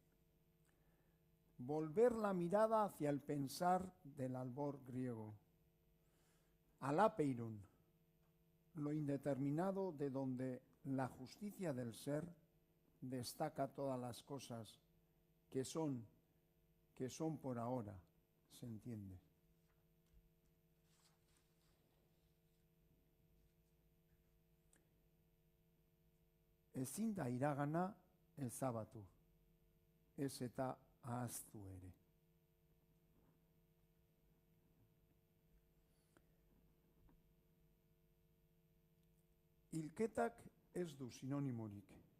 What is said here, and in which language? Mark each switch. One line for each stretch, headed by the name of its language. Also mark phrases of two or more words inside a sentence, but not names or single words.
Spanish: Volver la mirada hacia el pensar del albor griego, al apeiron, lo indeterminado de donde la justicia del ser destaca todas las cosas que son por ahora, se entiende.
Basque: ezin da iragana ezabatu, ez eta ahaztu ere. Hilketak ez du sinonimorik.